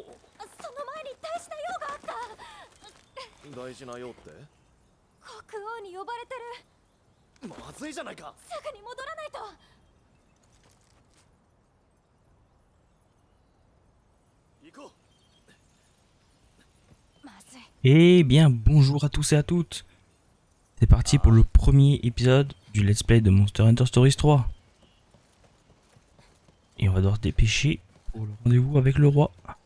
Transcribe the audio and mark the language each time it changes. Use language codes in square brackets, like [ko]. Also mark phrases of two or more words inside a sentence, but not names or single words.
[ja] その前に大事な用があった。大事な用って？国王に呼ばれてる。まずいじゃないか。すぐに戻らないと。行こう。まずい。 [fr] Eh bien, bonjour à tous et à toutes. C'est parti pour le premier épisode du [en] Let's Play [fr] de Monster Hunter Stories 3. Et on va devoir se dépêcher pour le rendez-vous avec le roi.